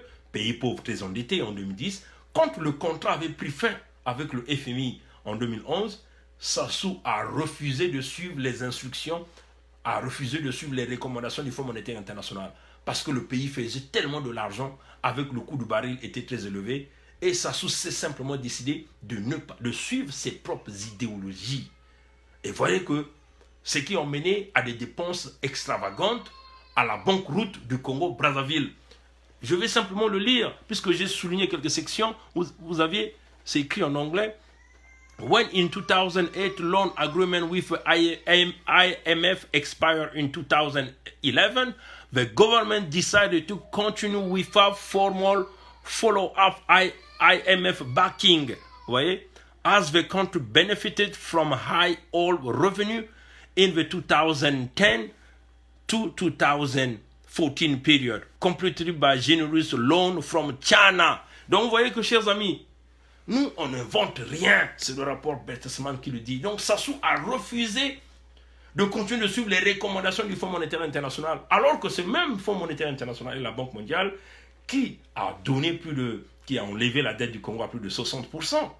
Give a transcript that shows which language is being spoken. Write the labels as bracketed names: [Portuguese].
[French] pays pauvre très endetté en 2010, quand le contrat avait pris fin avec le FMI en 2011, Sassou a refusé de suivre les instructions, a refusé de suivre les recommandations du Fonds monétaire international, parce que le pays faisait tellement de l'argent, avec le coût du baril était très élevé, et Sassou s'est simplement décidé de suivre ses propres idéologies. Et voyez que ce qui ont mené à des dépenses extravagantes, à la banqueroute du Congo-Brazzaville. Je vais simplement le lire, puisque j'ai souligné quelques sections. Vous aviez, c'est écrit en anglais. [English] When in 2008, loan agreement with IMF expired in 2011, the government decided to continue without formal follow-up IMF backing. [French] Vous voyez, [English] as the country benefited from high oil revenue in the 2010 to 2014 period, completed by generous loan from China. [French] Donc, vous voyez que, chers amis, nous, on n'invente rien. C'est le rapport Bertelsmann qui le dit. Donc, Sassou a refusé de continuer de suivre les recommandations du Fonds monétaire international, alors que ce même Fonds monétaire international et la Banque mondiale qui a enlevé la dette du Congo à plus de 60%.